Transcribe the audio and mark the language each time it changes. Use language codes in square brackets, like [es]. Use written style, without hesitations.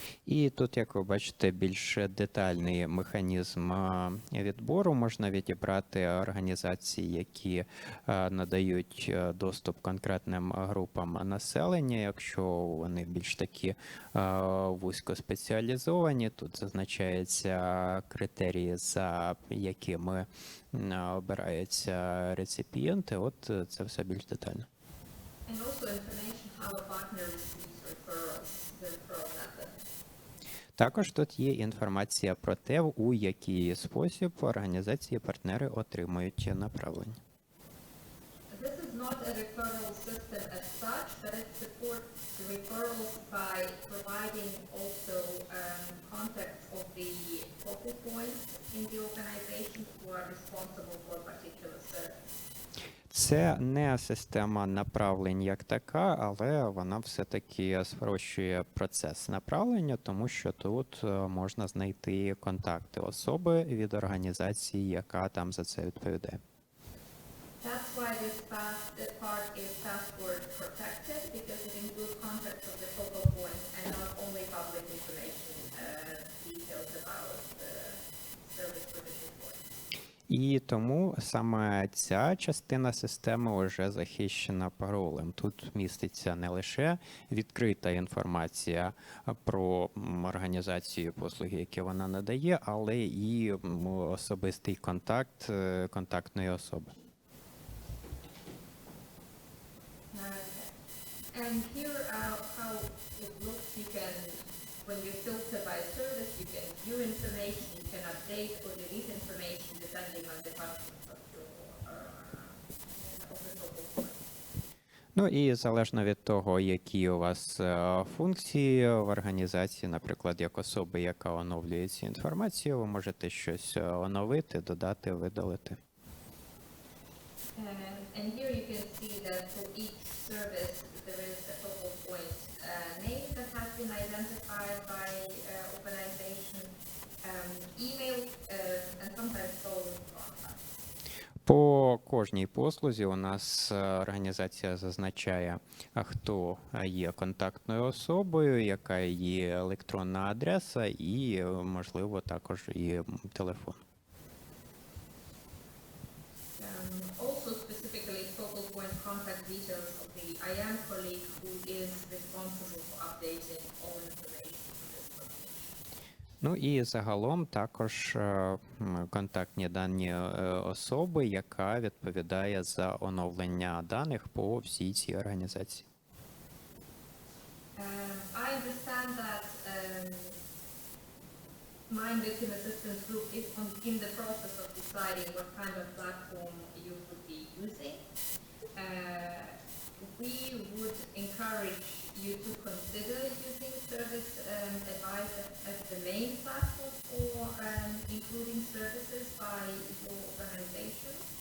[uk] І тут, як ви бачите, більш детальний механізм відбору. Можна відібрати організації, які надають доступ конкретним групам населення. Якщо вони більш такі вузькоспеціалізовані, тут зазначаються критерії, за якими обираються реципієнти. От це все більш детально. [en] And also information how a partner receives referrals, the referral method. [uk] Також тут є інформація про те, у який спосіб організації-партнери отримують направлення. [en] This is not a referral system as such, but it supports referrals by providing also contacts of the focal points in the organization who are responsible for a particular service. [uk] Це не система направлень як така, але вона все-таки спрощує процес направлення, тому що тут можна знайти контакти особи від організації, яка там за це відповідає. [en] That's why this part is password protected, because it includes contacts of the focal point and not only public information details about the service provision point. [uk] І тому саме ця частина системи вже захищена паролем. Тут міститься не лише відкрита інформація про організацію послуги, які вона надає, але і особистий контакт контактної особи. [en] And here how it looks, you can, when you filter by service, you can view information, you can update or delete information depending on the functions of the focal point. [uk] Ну і залежно від того, які у вас функції в організації, наприклад, як особи, яка оновлює цю інформацію, ви можете щось оновити, додати, видалити. [en] And here you can see that for each service there is a focal point name that has been identified by organization, email, and sometimes phone contact. [uk] По кожній послузі у нас організація зазначає, хто є контактною особою, яка є електронна адреса і, можливо, також і телефон. [en] Also specifically focal point contact details of the IAM colleague who is responsible for updating all information on this location. [uk] Ну і загалом також контактні дані особи, яка відповідає за оновлення даних по всій цій організації. [en] I understand that Mine Victim Assistance Group is in the process of deciding what kind of platform you would be using. We would encourage you to consider using Service Advisor as the main platform for including services by your organization.